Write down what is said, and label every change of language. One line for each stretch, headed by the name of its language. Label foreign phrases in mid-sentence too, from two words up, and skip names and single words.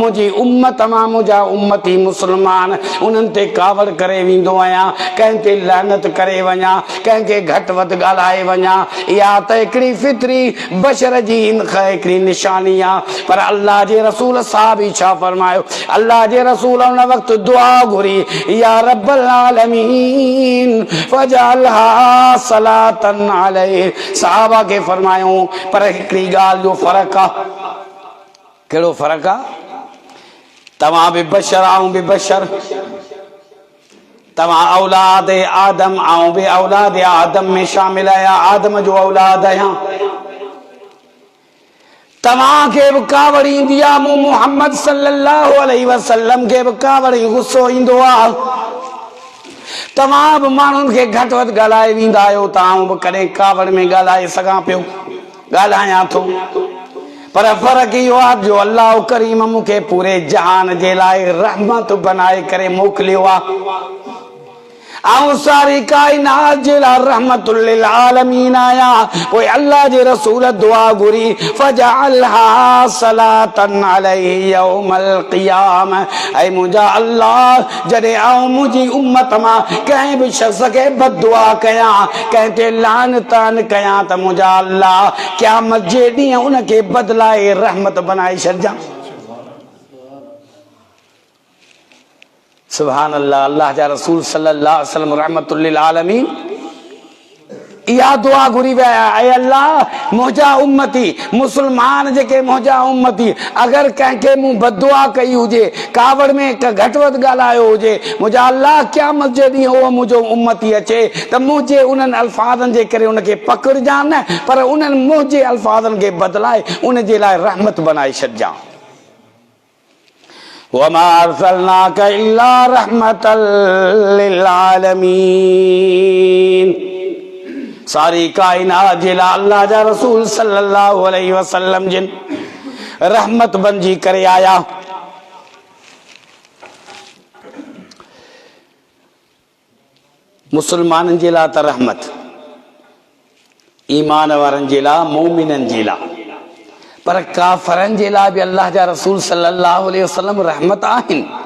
Sindhi: मुंहिंजी उम्मत मां मुंहिंजा उम्मती मुस्लमान उन्हनि ते कावड़ करे वेंदो आहियां, कंहिं ते लानत करे वञा, कंहिंखे घटि वधि ॻाल्हाए वञा। इहा त हिकिड़ी फितरी बशर जी हिकिड़ी निशानी आहे। पर अल्लाह जे रसूल साहब ई छा फरमायो? अल्लाह जे रसूल उन वक़्तु दुआ घुरी,
Arabic: يا رب العالمين فاجعلها صلاة عليه.
Sindhi: सहाबा खे फरमायूं, पर हिकिड़ी ॻाल्हि जो फ़र्क़ु आहे। कहिड़ो फ़र्क़ु आहे? तव्हां बि बशर आऊं बि बशर, तव्हां औलाद आदम आऊं बि औलाद आदम में शामिल आहियां, आदम जो औलाद आहियां। तव्हांखे बि कावड़ ईंदी आहे, मूं मुहम्मद
Arabic: صلى الله عليه وسلم
Sindhi: खे बि कावड़ गुस्सो ईंदो आहे। तव्हां बि माण्हुनि खे घटि वधि ॻाल्हाए वेंदा आहियो, तव्हां बि कॾहिं कावड़ में ॻाल्हाए सघां पियो, ॻाल्हायां थो। पर फ़र्क़ु इहो आहे जो अल्लाह करीम मूंखे पूरे जहान जे लाइ रहमत बनाए करे मोकिलियो आहे। आऊं सारी काइनात जे लाइ
Arabic: رحمة للعالمين
Sindhi: आहियां। पोइ अल्लाह जे रसूल दुआ घुरी,
Arabic: فاجعلها صلاة عليه يوم القيامة.
Sindhi: ऐं मुंहिंजा अल्लाह, जॾहिं आऊं मुंहिंजी उम्मत मां कंहिं बि शख़्स खे बददुआ कयां, कंहिं ते लानतान कयां, त मुंहिंजा अल्लाह क़यामत जे ॾींहुं उनखे बदिलाए रहमत बनाए छॾिजां।
Arabic: سبحان الله.
Sindhi: अल्लाह जा रसूल
Arabic: صلى الله عليه وسلم رحمة للعالمين
Sindhi: इहा दुआ घुरी विया, ऐं अल्लाह मुंहिंजा उम्मती मुस्लमान जेके मुंहिंजा उम्मती, अगरि कंहिंखे मूं बददुआ कई हुजे, कावड़ में घटि वधि ॻाल्हायो हुजे, मुंहिंजा अल्लाह क़यामत जे ॾींहुं उहो मुंहिंजो उम्मती अचे त मुंहिंजे उन्हनि अल्फाज़नि जे करे उनखे पकड़जां न, पर उन्हनि मुंहिंजे अल्फाज़नि खे बदिलाए उन जे लाइ रहमत बनाए छॾिजां।
Arabic: وما أرسلناك إلا رحمة للعالمين.
Sindhi: सारी कायनात जे लाइ अल्लाह जा रसूल
Arabic: صلى الله عليه وسلم
Sindhi: जिन रहमत बनिजी करे आया। मुसलमाननि जे लाइ त रहमत, ईमान वारनि जे लाइ, मोमिननि जे लाइ, पर काफ़रनि जे लाइ बि अल्लाह जा रसूल
Arabic: صلى الله عليه وسلم
Sindhi: रहमत आहिनि।